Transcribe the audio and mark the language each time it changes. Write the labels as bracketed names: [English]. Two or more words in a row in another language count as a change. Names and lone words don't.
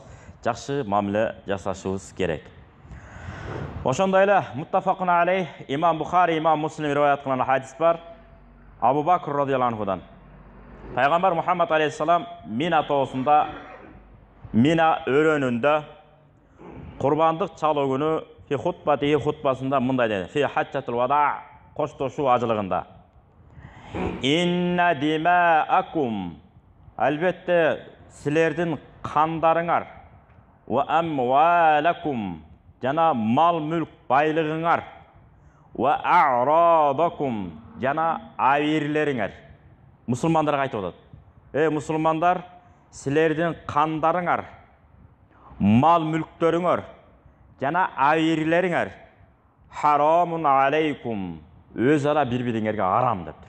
[Kyrgyz] Жакшы мамиле жасашыбыз керек. Ошондой эле [Arabic] متفق عليه, [Kyrgyz] имам Бухари, имам Муслим риваят кылган хадис бар. Абу Бакр [Arabic] رضي الله عنه. [Kyrgyz] Пайгамбар Мухаммад алейхиссалам Мина тоосунда, Мина өрөөнүндө курбандык чалуу күнү фи хутбасында мындай деди. [Arabic] في حجة الوداع, [Kyrgyz] коштошуу ажылыгында. [Arabic] إن دماءكم, [Kyrgyz] албетте силердин кандарыңар, [Arabic] وأموالكم, [Kyrgyz] жана мал мүлк байлыгыңар, [Arabic] وأعراضكم, [Kyrgyz] жана авирлериңер. Мусулмандарга айтып атат. Мусулмандар, силердин кандарыңар, мал мүлктөрүңөр, жана авирлериңер [Arabic] حرام عليكم, [Kyrgyz] өз ара бири-бириңерге арам дептир.